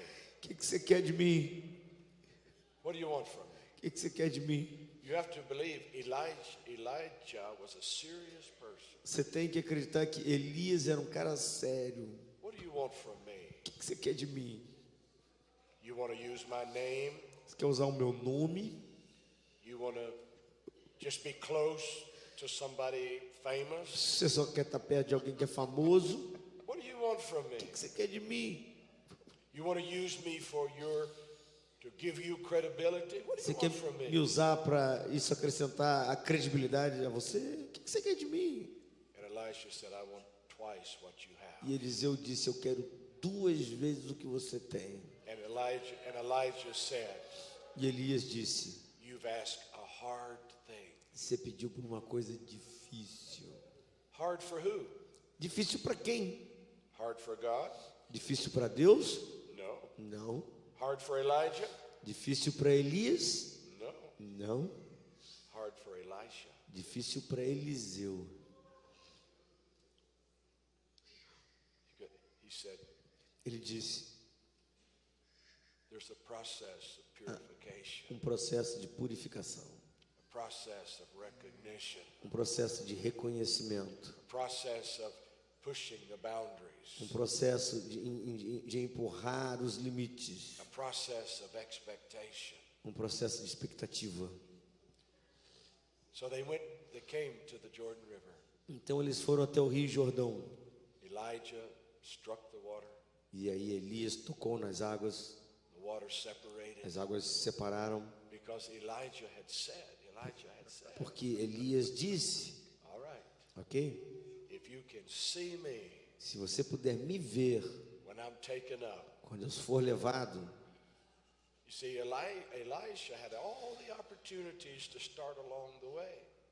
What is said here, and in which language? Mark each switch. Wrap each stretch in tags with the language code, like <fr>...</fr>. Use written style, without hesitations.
<pt>O que é que você quer de mim?</pt> <en>What do you want from me?</en> <pt>O que é que você quer de mim?</pt> <en>You have to believe Elijah was a serious person.</en> <pt>Você tem que acreditar que Elias era um cara sério.</pt> <en>What do you want from me?</en> <pt>O que você quer de mim?</pt> <en>You want to use my name?</en> <pt>Você quer usar o meu nome?</pt> <en>You want to just be close to somebody famous?</en> <pt>Você só quer estar perto de alguém que é famoso?</pt> <en>What do you want from me?</en> <pt>O que você quer de mim?</pt> <en>You want to use me to give you credibility? What do</en> <pt>Você</pt> <en>you</en> <pt>quer</pt> <en>want from</en> <pt>me</pt> <en>me?</en> <pt>usar para isso acrescentar a credibilidade a você? O que você quer de mim?</pt> <en>And Elisha said, I want twice what you have.</en> <pt>E Eliseu disse: eu quero 2 vezes o que você tem.</pt> <en>And Elijah said,</en> <pt>E Elias disse:</pt> <en>you've asked a hard thing.</en> <pt>você pediu por uma coisa difícil.</pt> <en>Hard for who?</en> <pt>Difícil para quem?</pt> <en>Hard for God?</en> <pt>Difícil para Deus?</pt> <en>No.</en> <pt>Não.</pt> <en>Hard for Elijah?</en> <pt>Difícil para Elias?</pt> <en>No.</en> <pt>Não.</pt> <en>Hard for Elisha.</en> <pt>Difícil para Eliseu.</pt> <en>He said,</en> <pt>Ele disse:</pt> <en>there's a process of purification,</en> <pt>processo de purificação,</pt> <en>a process of recognition,</en> <pt>processo de reconhecimento,</pt> <en>a process of pushing the boundaries,</en> <pt>processo de empurrar os limites,</pt> <en>a process of expectation.</en> <pt>processo de expectativa.</pt> <en>So they came to the Jordan River.</en> <pt>Então eles foram até o Rio Jordão.</pt> <en>Elijah struck the water.</en> <pt>E aí Elias tocou nas águas,</pt> <en>The water separated</en> <pt>as águas se separaram,</pt> <en>because Elijah had said,</en> <pt>porque Elias disse:</pt> <en>all right,</en> <pt>ok,</pt> <en>if you can see me</en> <pt>se você puder me ver</pt> <en>when I'm taken up.</en> <pt>quando eu for levado.</pt> <en>You see, Elisha had all the opportunities to stop along the way.</en>